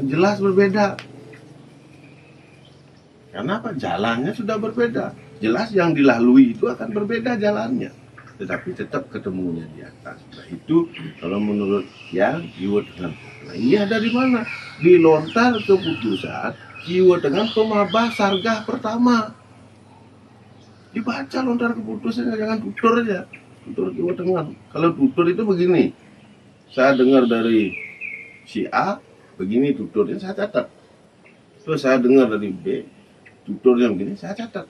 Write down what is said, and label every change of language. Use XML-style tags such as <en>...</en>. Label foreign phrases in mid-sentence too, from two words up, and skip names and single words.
<id>Jelas berbeda. Karena apa? Jalannya sudah berbeda. Jelas yang dilalui itu akan berbeda jalannya. Tetapi tetap ketemunya di atas. Nah itu kalau menurut yang kiwo tengen. Nah ini ada di mana? Di lontar keputusan kiwo tengen pemabah sargah pertama. Dibaca lontar keputusannya, jangan tutur aja. Tutur kiwo tengen. Kalau tutur itu begini. Saya dengar dari si A, begini tuturnya, saya catat. Terus saya dengar dari B, tuturnya begini, saya catat.</id>